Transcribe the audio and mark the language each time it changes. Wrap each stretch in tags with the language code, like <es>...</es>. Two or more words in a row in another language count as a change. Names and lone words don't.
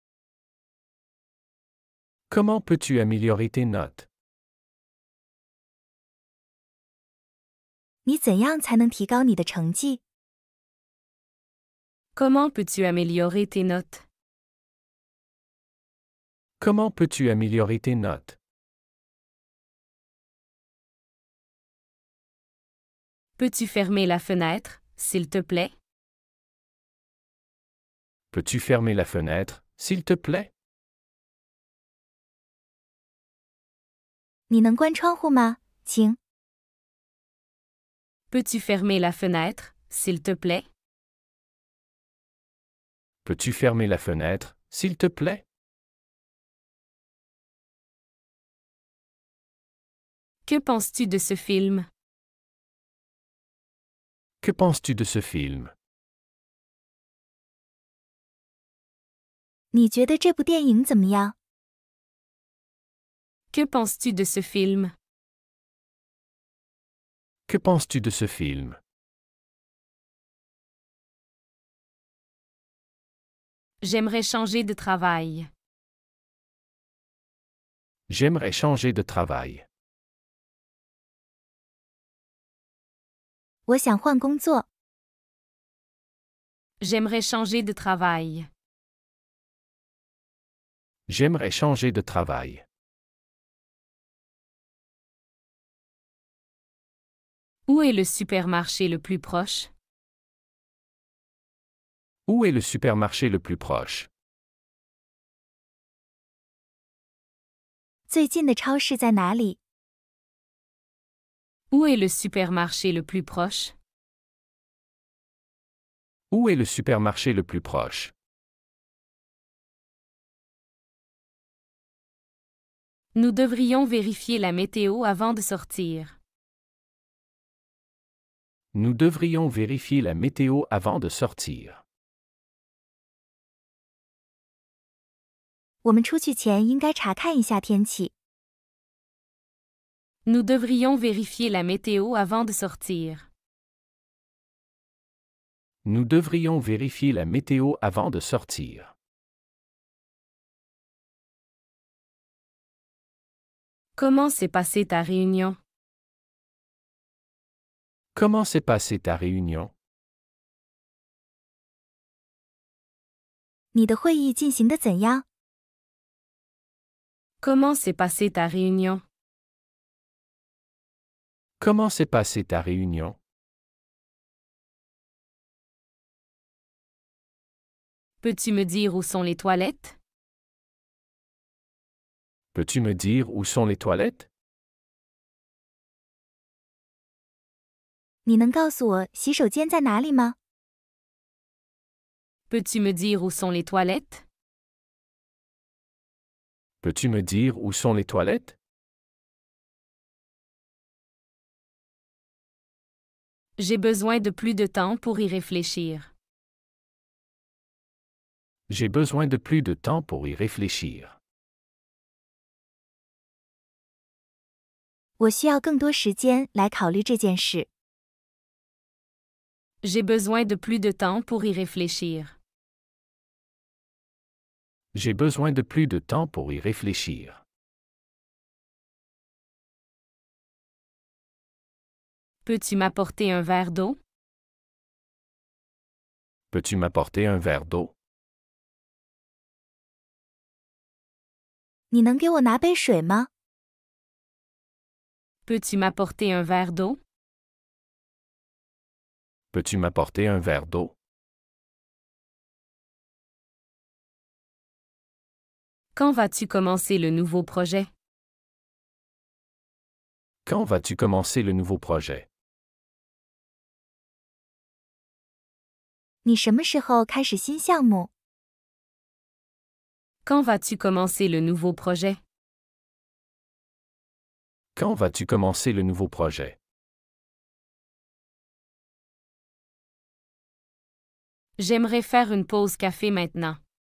<fr>Comment peux-tu améliorer tes notes?</fr> <zh>你怎样才能提高你的成绩？</zh> <fr>Comment peux-tu améliorer tes notes? Comment peux-tu améliorer tes notes? Peux-tu fermer la fenêtre, s'il te plaît? Peux-tu fermer la fenêtre, s'il te plaît?</fr> <zh>你能关窗户吗，请？</zh> <fr>Peux-tu fermer la fenêtre, s'il te plaît? Peux-tu fermer la fenêtre, s'il te plaît? Que penses-tu de ce film? Que penses-tu de ce film?</fr> <zh>你觉得这部电影怎么样？</zh> <fr>Que penses-tu de ce film? Que penses-tu de ce film? J'aimerais changer de travail. J'aimerais changer de travail.</fr> <zh>我想换工作。</zh> <fr>J'aimerais changer de travail. J'aimerais changer de travail. Où est le supermarché le plus proche? Où est le supermarché le plus proche?</fr> <zh>最近的超市在哪里？</zh> <fr>Où est le supermarché le plus proche? Où est le supermarché le plus proche? Nous devrions vérifier la météo avant de sortir. Nous devrions vérifier la météo avant de sortir.</fr> <zh>我们出去前应该查看一下天气。</zh> <fr>Nous devrions vérifier la météo avant de sortir. Nous devrions vérifier la météo avant de sortir. Comment s'est passée ta réunion? Comment s'est passée ta réunion?</fr> <zh>你的会议进行得怎样？</zh> <fr>Comment s'est passée ta réunion? Comment s'est passée ta réunion? Peux-tu me dire où sont les toilettes? Peux-tu me dire où sont les toilettes?</fr> <zh>你能告诉我洗手间在哪里吗？</zh> <fr>Peux-tu me dire où sont les toilettes? Peux-tu me dire où sont les toilettes? J'ai besoin de plus de temps pour y réfléchir. J'ai besoin de plus de temps pour y réfléchir.</fr> <zh>我需要更多时间来考虑这件事。</zh> <fr>J'ai besoin de plus de temps pour y réfléchir. J'ai besoin de plus de temps pour y réfléchir. Peux-tu m'apporter un verre d'eau? Peux-tu m'apporter un verre d'eau?</fr> <zh>你能给我拿杯水吗？</zh> <fr>Peux-tu m'apporter un verre d'eau? Peux-tu m'apporter un verre d'eau? Quand vas-tu commencer le nouveau projet? Quand vas-tu commencer le nouveau projet?</fr> <zh>你什么时候开始新项目？</zh> <fr>Quand vas-tu commencer le nouveau projet? Quand vas-tu commencer le nouveau projet? J'aimerais faire une pause café maintenant.</fr>